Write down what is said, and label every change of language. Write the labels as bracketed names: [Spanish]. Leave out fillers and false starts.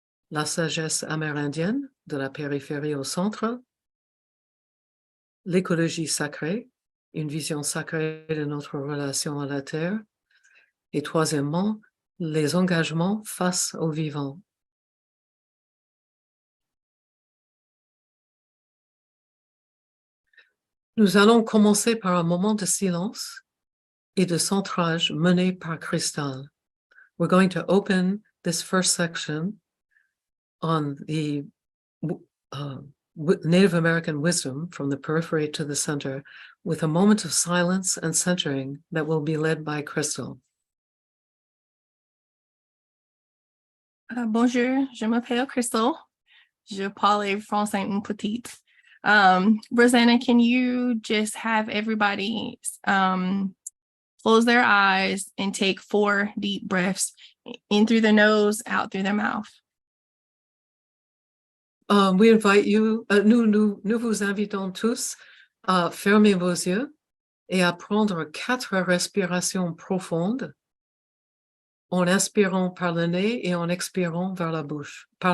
[French] La sagesse amérindienne, de la périphérie au centre, l'écologie sacrée, une vision sacrée de notre relation à la Terre, et troisièmement, les engagements face au vivant. Nous allons commencer par un moment de silence et de centrage mené par Crystal. [English] We're going to open this first section on the Native American wisdom from the periphery to the center with a moment of silence and centering that will be led by Crystal. [French] Bonjour, je m'appelle Crystal. Je parle français un petit. [English] Rosanna, can you just have everybody close their eyes and take 4 deep breaths in through their nose, out through their mouth? We invite you, [French] nous vous invitons tous à fermer vos yeux et à prendre 4 respirations profondes en inspirant par le nez et en expirant par la bouche.